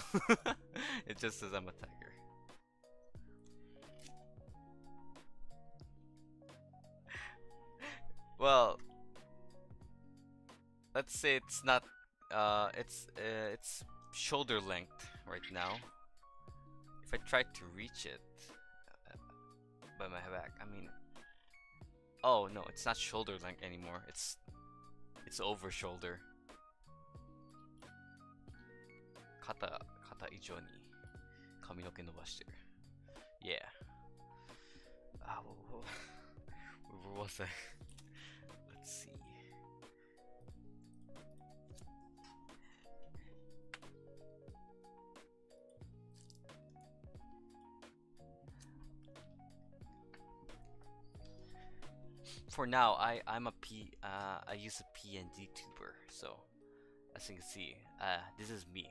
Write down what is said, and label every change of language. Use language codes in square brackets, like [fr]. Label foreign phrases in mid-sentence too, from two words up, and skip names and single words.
[en] It just says I'm a tiger. Well, let's say it's not. It's shoulder length right now. If I try to reach it by my back, I mean, oh no, it's not shoulder length anymore. It's over shoulder. [ja] 肩以上に髪の毛伸ばしてる. [en] Yeah. Where was I? Let's see. For now, I use a PNG tuber, so as you can see, this is me.